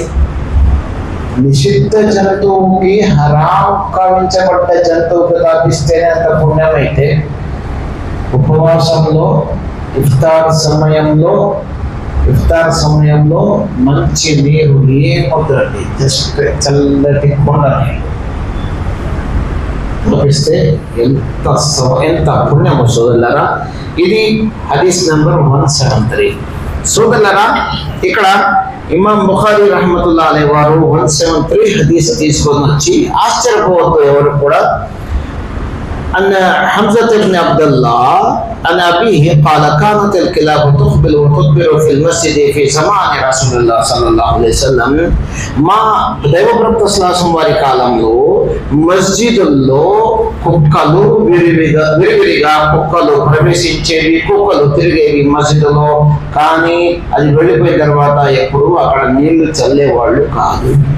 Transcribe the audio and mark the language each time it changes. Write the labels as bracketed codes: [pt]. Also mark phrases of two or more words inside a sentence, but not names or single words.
[te] నిషిద్ధ జంతువుకి హరాం కావించబడ్డ జంతువుకి తాపిస్తేనే అంత పుణ్యం అయితే, ఉపవాసంలో ఇఫ్తార్ సమయంలో మంచి నీరు ఏమొద్దండి, జస్ట్ చల్లటి కొండ నీరు తాపిస్తే ఎంత పుణ్యము సోదరులారా. ఇది హదీస్ నెంబర్ 173. సోదరులారా, ఇక్కడ ఇమాం బుఖారీ [ar] رحمة الله عليه [te] వారు 173 హదీస్ తీసుకొని వచ్చి ఆశ్చర్యపోవద్దు ఎవరు కూడా. [ar] أن حمزة بن عبد الله عن أبيه قال كانت الكلاب تقبل وتدبر في المسجد في زمان رسول الله صلى الله عليه وسلم. [te] మా దైవప్రవక్త శ్లాసం వారి కాలంలో మస్జిదుల్లో కుక్కలు విరివిరిగా కుక్కలు ప్రవేశించేవి, కుక్కలు తిరిగేవి మస్జిదులో. కానీ అది వెళ్ళిపోయిన తర్వాత ఎప్పుడు అక్కడ నీళ్లు చల్లేవాళ్ళు కాదు.